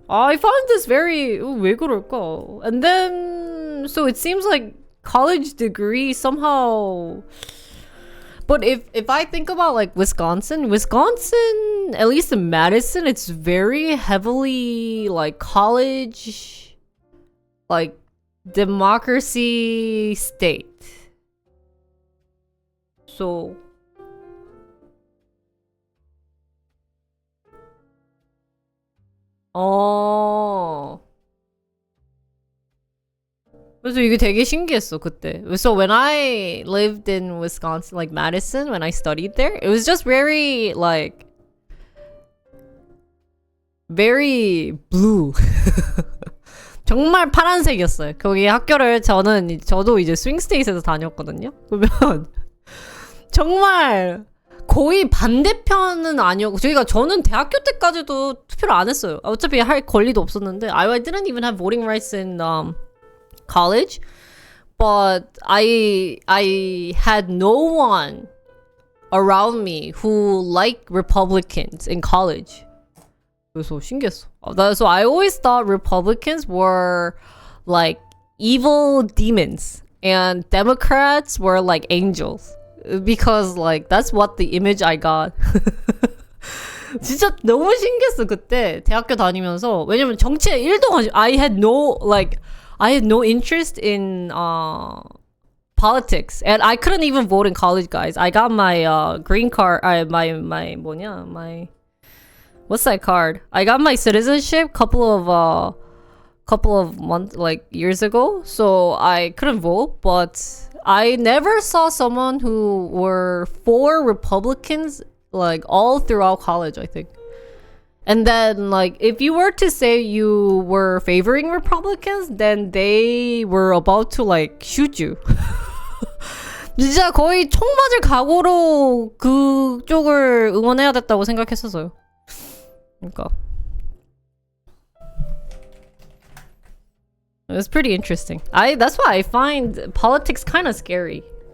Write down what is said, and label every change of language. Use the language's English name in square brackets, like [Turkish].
[English] I found this very [Korean] 왜 그럴까? [English] And then so it seems like college degree somehow. But if I think about like Wisconsin, at least in Madison, it's very heavily like college, like democracy state. [Korean] So 그래서 이게 되게 신기했어 그때. [English] So when I lived in Wisconsin, like Madison, when I studied there, it was just very like very blue. [Korean] 정말 파란색이었어요. 거기 학교를 저도 이제 스윙스테이트에서 다녔거든요. 그러면 정말 거의 반대편은 아니었고 저는 대학교 때까지도 투표를 안 했어요. 어차피 할 권리도 없었는데 [English] I didn't even have voting rights in college, but I had no one around me who liked Republicans in college. [Korean] 그래서 신기했어. [English] So I always thought Republicans were like evil demons and Democrats were like angels because like that's what the image I got. [Korean] 진짜 너무 신기했어 그때 대학교 다니면서. 왜냐면 정치에 1도 관심 [English] I had no interest in politics, and I couldn't even vote in college, guys. I got my green card, my what's that card? I got my citizenship couple of months, like years ago, so I couldn't vote. But I never saw someone who were for Republicans like all throughout college, I think. And then, like, if you were to say you were favoring Republicans, then they were about to, like, shoot you. [Korean] 진짜 거의 총 맞을 각오로 그쪽을 응원해야 됐다고 생각했었어요. 그러니까. [English] It was pretty interesting. That's why I find politics kind of scary.